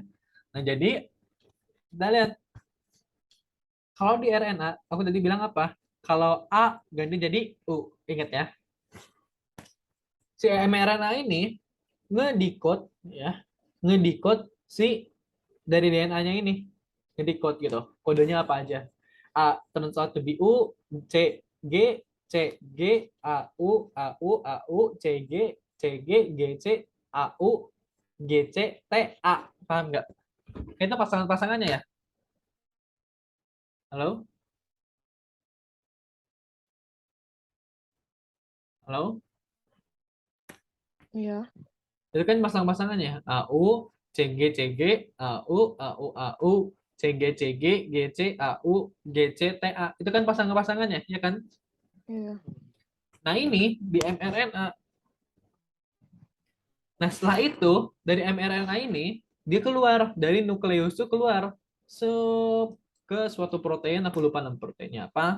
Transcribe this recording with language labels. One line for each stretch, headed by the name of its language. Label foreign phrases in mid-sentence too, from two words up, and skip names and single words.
Indonesian: Nah, jadi kita lihat kalau di RNA, aku tadi bilang apa? Kalau A ganti jadi U. Ingat ya. Si mRNA ini ngedikot ya, ngedikot si dari DNA-nya ini. Ngedikot gitu. Kodenya apa aja?
English: A turns out to be U, C G, C G, A U, A U, A U, C G, C G, G C, A U, G C, T A.
Indonesian: Paham nggak? Itu pasangan-pasangannya ya. Halo? Halo? Iya. Itu kan pasang-pasangannya. AU, CG, CG, AU, AU, AU, CG, CG, GC, AU, GC, TA. Itu kan pasangan-pasangannya, ya kan? Iya. Nah, ini di mRNA. Nah, setelah itu, dari mRNA ini, dia keluar. Dari nukleus itu keluar. Ke suatu protein, aku lupa nama proteinnya apa.